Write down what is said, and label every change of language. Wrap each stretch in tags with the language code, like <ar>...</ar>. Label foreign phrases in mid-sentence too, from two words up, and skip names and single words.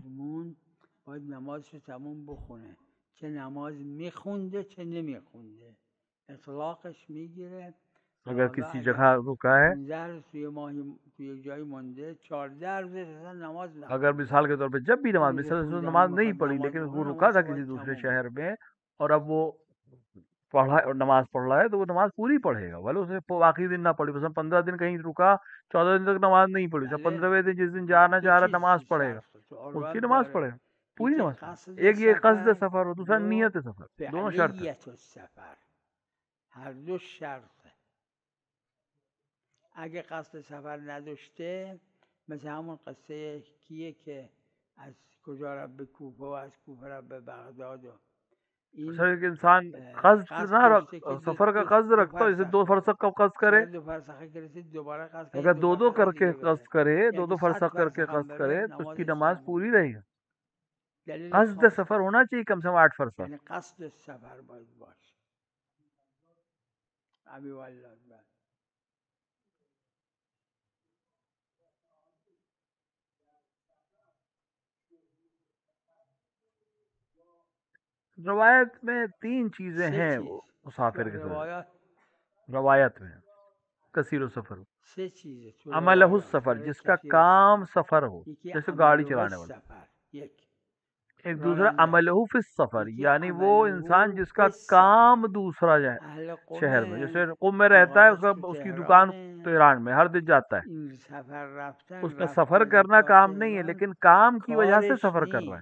<fa>باید نمازش رو تموم بخونه چه نماز میخونده چه نمیخونده اطلاقش میگیره.</fa> <ur>اگر کسی جگہ رکا ہے،</ur> <fa>15 روز توی جایی مونده 14 روز اصلا نماز نخونده.</fa> <ur>اگر مثال کے طور پہ جب بھی نماز نہیں پڑھی لیکن وہ رکا تھا کسی دوسرے شہر میں اور اب وہ پڑھا اور نماز پڑھ رہا ہے تو وہ نماز پوری پڑھے گا بھلے اسے باقی دن نہ پڑھی. مثلا 15 دن کہیں رکا 14 دن تک نماز نہیں پڑھی، 15ویں دن جس دن جانا چاہ رہا نماز پڑھے گا، اس کی نماز پڑھے گا پوری نماز. ایک یہ قصد سفر اور دوسرا نیت سفر، دونوں شرط ہیں.</ur> <fa>هر دو شرطه. اگه قصد سفر نداشته مثل همون قصه کیه که از کجا رفت به کوفه و از کوفه رفت به بغداد و</fa> <ur>کہ انسان قصد نہ رکھ سفر کا قصد رکھتا ہے، جیسے 2 فرسخ کا قصد کرے، اگر دو کر کے قصد کرے، 2 فرسخ کر کے قصد کرے تو اس کی نماز پوری رہے گی. قصد سفر ہونا چاہیے کم سے کم 8 فرسخ.</ur> <fa>یعنی قصد سفر باید باشه. ابی والله</fa> <ur>روایت میں 3 چیزیں ہیں مسافر کے ساتھ. روایت میں</ur> <ar>کثیر السفر،</ar> <ur>3 چیزیں.</ur> <ar>عملہ السفر</ar> <ur>جس کا کام سفر ہو، جیسے گاڑی چلانے والا. ایک دوسرا</ur> <ar>عملہ فی السفر</ar> <ur>یعنی وہ انسان جس کا کام دوسرا جائے شہر میں، جیسے قم میں رہتا ہے اس کی دکان تہران میں، ہر دن جاتا ہے، اس کا سفر کرنا کام نہیں ہے لیکن کام کی وجہ سے سفر کر رہا ہے.</ur>